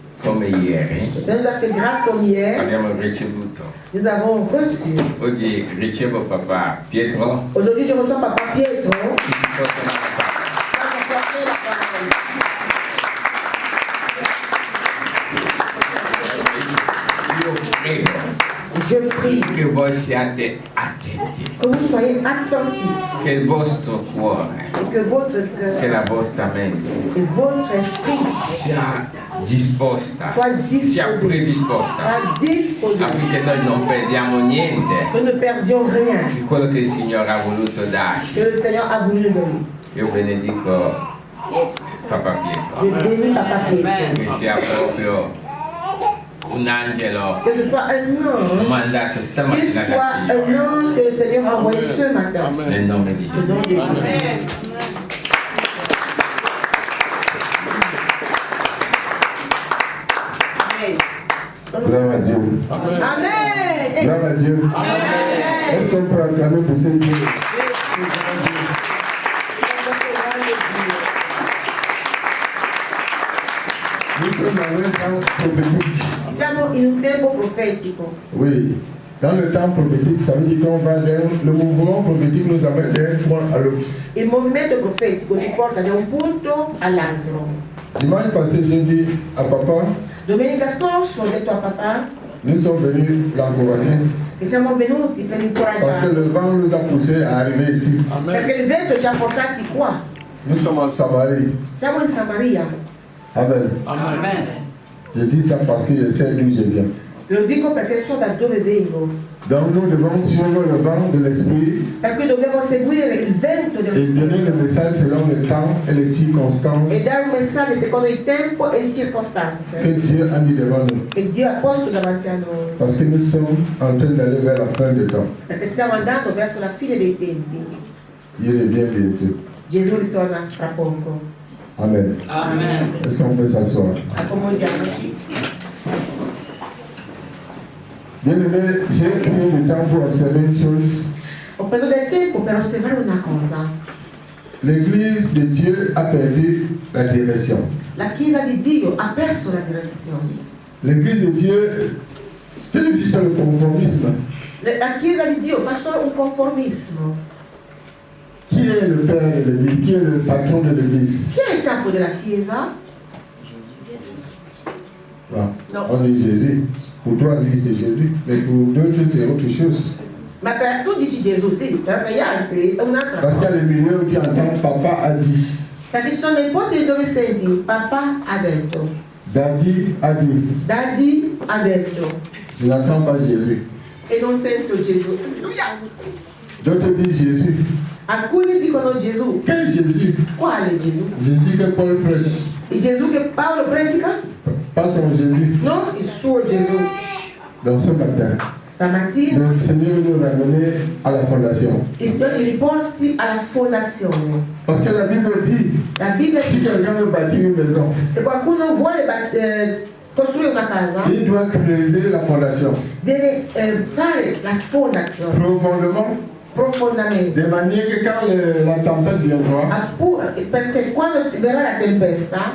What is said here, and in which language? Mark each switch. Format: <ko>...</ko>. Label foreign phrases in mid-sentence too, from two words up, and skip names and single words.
<it>come ieri.</it> <fr>Le Seigneur nous a fait grâce comme hier.</fr> <it>Abbiamo ricevuto.</it> <fr>Nous avons reçu.</fr> <it>Oggi ricevo papà Pietro.</it> <fr>Aujourd'hui, je reçois papa Pietro. Je prie</fr> <it>che voi siate attenti,</it> <fr>que vous soyez attentifs,</fr> <it>che il vostro cuore,</it> <fr>et que votre cœur</fr> <it>che la vostra mente</it> <fr>et votre esprit</fr> <it>sia disposta,</it> <fr>soit disposé,</fr> <it>sia predisposta</it> <fr>soit disposé,</fr> <it>affinché noi non perdiamo niente</it> <fr>que nous ne perdions rien,</fr> <it>di quello che il Signore ha voluto darci.</it> <fr>que le Seigneur a voulu nous donner.</fr> <it>Io benedico Papa Pietro,</it> <fr>Je bénis papa Pietro.</fr> <it>che sia proprio un angelo</it> <fr>Que ce soit un ange,</fr> <it>mandato</it> <fr>qu'il</fr> <it>stamattina</it> <fr>soit</fr> <it>dal</it> <fr>un</fr> <it>Signore,</it> <fr>ange que le Seigneur a envoyé ce matin.</fr> <it>nel nome di</it> <fr>Au</fr> <it>Gesù.</it> <fr>nom de Jésus. Gloire à Dieu. Amen. Gloire à Dieu. Amen. Est-ce qu'on peut acclamer pour ce Dieu? Nous sommes dans un temps prophétique.</fr> <it>Siamo in un tempo profetico.</it> <fr>Oui. Dans le temps prophétique, ça veut dire qu'on va le mouvement prophétique nous amène d'un point à l'autre.</fr> <it>Il movimento profetico ci porta da un punto all'altro.</it> <fr>Dimanche passé, j'ai dit à papa,</fr> <it>Domenica scorsa ho detto a papà</it> <fr>nous sommes venus l'encourager</fr> <it>che siamo venuti per</it> <fr>parce que</fr> <it>incoraggiarlo.</it> <fr>le vent nous a poussés à arriver ici.</fr> <it>Perché il vento ci ha portati qua.</it> <fr>Nous sommes en Samarie.</fr> <it>Siamo in Samaria.</it> <fr>Amen.</fr> <it>Amen.</it> <fr>Je dis ça parce que je sais d'où je viens.</fr> <it>Lo dico perché so da dove vengo.</it> <fr>Donc nous devons suivre le vent de l'esprit</fr> <it>Perché dobbiamo seguire il vento</it> <fr>et</fr> <it>del</it> <fr>donner le message selon le temps et les circonstances</fr> <it>e dare un messaggio secondo il tempo e le circostanze</it> <fr>que Dieu a mis devant nous.</fr> <it>che Dio ha posto davanti a noi.</it> <fr>Parce que nous sommes en train d'aller vers la fin du temps.</fr> <it>Perché stiamo andando verso la fine dei tempi.</it> <fr>Il revient bientôt.</fr> <it>Gesù ritorna fra poco.</it> <fr>Amen.</fr> <it>Amen.</it> <fr>Est-ce qu'on peut s'asseoir?</fr> <it>Accomodiamoci.</it> <fr>Bien aimé, j'ai pris du temps pour observer une chose.</fr> <it>Ho preso del tempo per osservare una cosa.</it> <fr>L'Église de Dieu a perdu la direction.</fr> <it>La Chiesa di Dio ha perso la direzione.</it> <fr>L'Église de Dieu fait juste le conformisme.</fr> <it>La Chiesa di Dio fa solo un conformismo.</it> <fr>Qui est le père de l'Église? Qui est le patron de l'Église?</fr> <it>Chi è il capo della Chiesa?</it> <fr>Ah, Non. on dit Jésus. Pour toi, lui, c'est Jésus. Mais pour d'autres, c'est autre chose.</fr> <it>Ma per tu dici Gesù, sì, per gli altri è un'altra</it> <fr>Parce qu'il y a</fr> <it>cosa.</it> <fr>les milieux qui entendent papa a dit.</fr> <it>Perché ci sono dei posti dove senti papà ha detto,</it> <fr>Daddy a dit.</fr> <it>Daddy ha detto</it> <fr>Je n'entends pas Jésus.</fr> <it>e non sento Gesù. Alleluia!</it> <fr>D'autres disent Jésus.</fr> <it>Alcuni dicono Gesù.</it> <fr>Quel Jésus?</fr> <it>Quale Gesù?</it> <fr>Jésus que Paul prêche.</fr> <it>Il Gesù che Paolo predica?</it> <fr>Pas son Jésus.</fr> <it>Non il suo Gesù.</it> <fr>Dans ce matin,</fr> <it>Stamattina</it> <fr>le Seigneur veut nous ramener à la fondation.</fr> <it>il Signore ci riporti alla fondazione.</it> <fr>Parce que la Bible dit,</fr> <it>La Bibbia</it> <fr>si</fr> <it>dice</it> <fr>quelqu'un veut bâtir une maison,</fr> <it>se qualcuno vuole costruire una casa</it> <fr>il doit creuser la fondation</fr> <it>deve fare la fondazione profondamente.</it> <fr>de manière que quand la tempête viendra,</fr> <it>Perché quando verrà la tempesta</it>